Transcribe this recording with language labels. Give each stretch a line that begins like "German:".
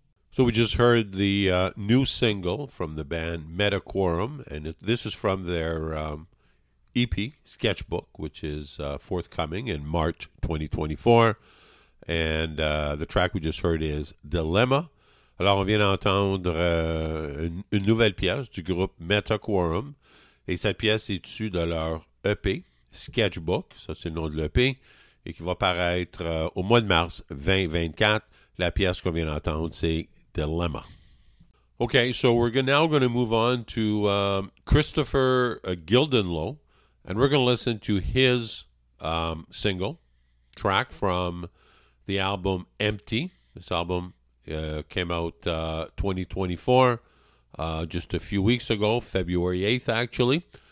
English: So we just heard the new single from the band Metaquorum, and this is from their EP, Sketchbook, which is forthcoming in March 2024. And the track we just heard is Dilemma.
French: Alors, on vient d'entendre une nouvelle pièce du groupe Metaquorum, et cette pièce est issue de leur EP, Sketchbook, ça c'est le nom de l'EP, et qui va paraître au mois de mars 2024. La pièce qu'on vient d'entendre, c'est Dilemma.
English: Okay, so we're now going to move on to Christopher Gildenlow, and we're going to listen to his single track from the album Empty. This album came out 2024, just a few weeks ago, February 8th, actually.